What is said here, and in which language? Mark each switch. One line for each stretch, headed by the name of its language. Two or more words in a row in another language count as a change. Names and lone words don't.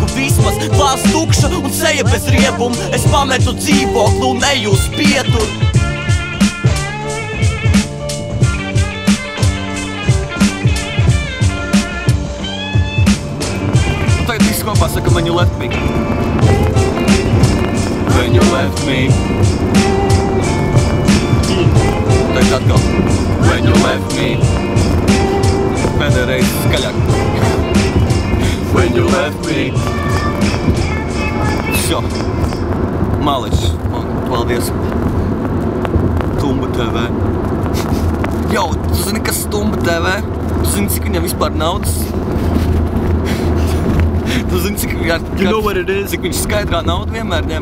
Latvian: Vismaz klās tukša un seja bez riebuma. Es pametu dzīvokli un eju uz pieturu. Tagad viss kopā saka,
English: when you left me. When you left me.
Latvian: Tagad atkal.
English: When you left me.
Latvian: Pēdējā reize skaļāk.
English: When you left me.
Latvian: Šo. Maličs. Paldies. Tumba TV. Jau, tu zini, kas Tumba TV? Tu zini, cik viņam vispār naudas? Tu zini, cik viņš skaidrā naudu vienmēr ņem?